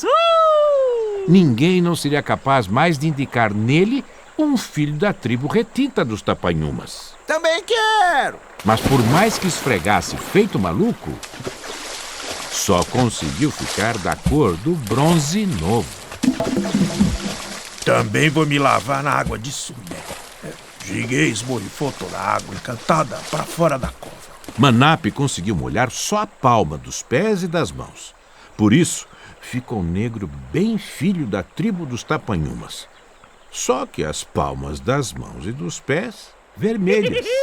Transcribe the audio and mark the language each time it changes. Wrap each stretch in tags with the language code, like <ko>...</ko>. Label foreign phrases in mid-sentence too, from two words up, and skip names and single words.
<pt>Ninguém não seria capaz mais de indicar nele um filho da tribo retinta dos Tapanhumas. Também quero! Mas por mais que esfregasse feito maluco, só conseguiu ficar da cor do bronze novo. Também vou me lavar na água de Sumé. Giguei esborrifou toda a água encantada para fora da cova. Manape conseguiu molhar só a palma dos pés e das mãos. Por isso, ficou negro bem filho da tribo dos Tapanhumas. Só que as palmas das mãos e dos pés vermelhas.</pt>